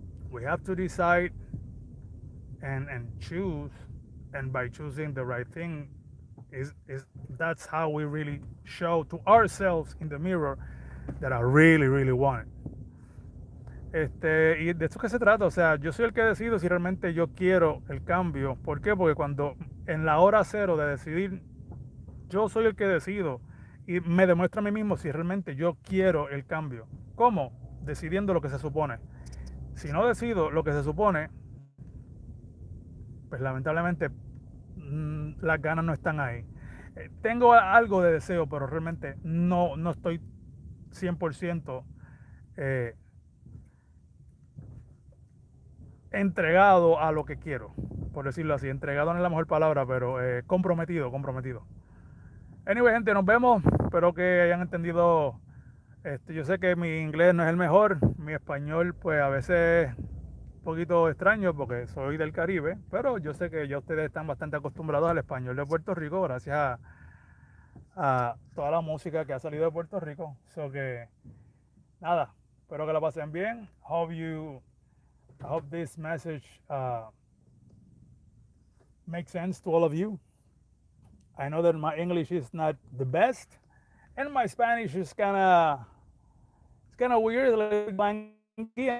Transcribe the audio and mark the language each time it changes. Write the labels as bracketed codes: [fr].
[en] We have to decide and choose, and by choosing the right thing is that's how we really show to ourselves in the mirror that I really, really want it. [es] Y de esto que se trata, o sea, yo soy el que decido si realmente yo quiero el cambio. ¿Por qué? Porque cuando en la hora cero de decidir, yo soy el que decido y me demuestro a mí mismo si realmente yo quiero el cambio. ¿Cómo? Decidiendo lo que se supone. Si no decido lo que se supone, pues lamentablemente las ganas no están ahí. Tengo algo de deseo, pero realmente no estoy 100% eh, entregado a lo que quiero, por decirlo así. Entregado no es la mejor palabra, pero comprometido, comprometido. Anyway, gente, nos vemos. Espero que hayan entendido. Yo sé que mi inglés no es el mejor, mi español pues a veces un poquito extraño porque soy del Caribe, pero yo sé que ya ustedes están bastante acostumbrados al español de Puerto Rico gracias a toda la música que ha salido de Puerto Rico. So que nada, espero que la pasen bien. [en] I hope this message makes sense to all of you. I know that my English is not the best, and my Spanish is kind of weird, a little bit blanky.